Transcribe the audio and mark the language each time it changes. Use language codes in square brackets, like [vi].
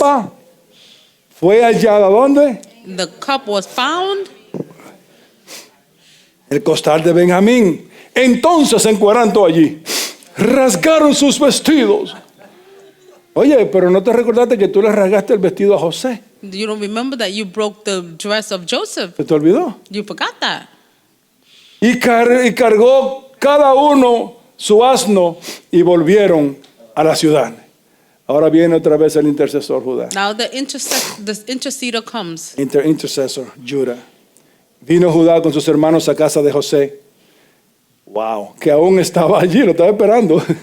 [es] copa fue hallada ¿dónde? [en] The cup was found [es] El costal de Benjamín. Entonces se encueraron todos allí, rasgaron sus vestidos. Oye, pero no te recordaste que tú le rasgaste el vestido a José. [en] You don't remember that you broke the dress of Joseph. [es] ¿Se te olvidó? [en] You forgot that. [es] Y cargó cada uno su asno y volvieron a la ciudad. Ahora viene otra vez el intercesor Judá. [en] Now the interceder comes. [es] Intercesor Judá. Vino Judá con sus hermanos a casa de José. Wow, que aún estaba allí, lo estaba esperando.